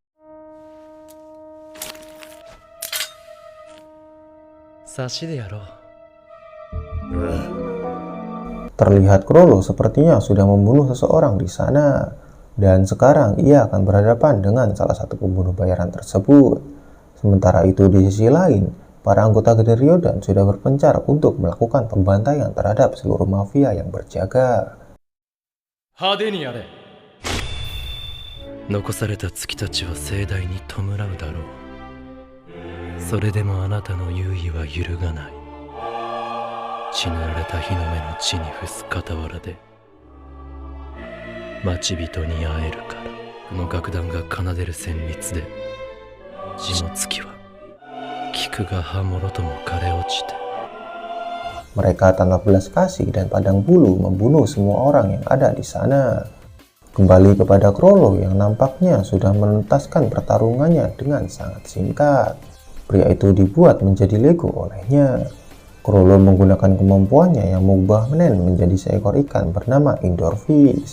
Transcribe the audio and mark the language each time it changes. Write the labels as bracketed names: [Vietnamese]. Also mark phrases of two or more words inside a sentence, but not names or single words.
[Indonesian] Terlihat Chrollo sepertinya sudah membunuh seseorang di sana, dan sekarang ia akan berhadapan dengan salah satu pembunuh bayaran tersebut. Sementara itu di sisi lain, para anggota geng Ryodan sudah berpencar untuk melakukan pembantaian terhadap seluruh mafia yang berjaga. [Japanese] 派手にやれ。残された月たちは盛大に弔うだろう。それでもあなたの優位は揺るがない。血塗られた日の目の地に伏す傍らで待ち人に会えるから。この楽団が奏でる旋律で地の月は菊が葉もろとも枯れ落ちて。 [Indonesian] Mereka tanpa belas kasih dan pandang bulu membunuh semua orang yang ada di sana. Kembali kepada Chrollo yang nampaknya sudah menuntaskan pertarungannya dengan sangat singkat. Pria itu dibuat menjadi Lego olehnya. Chrollo menggunakan kemampuannya yang mengubah Nen menjadi seekor ikan bernama Indoor Fish.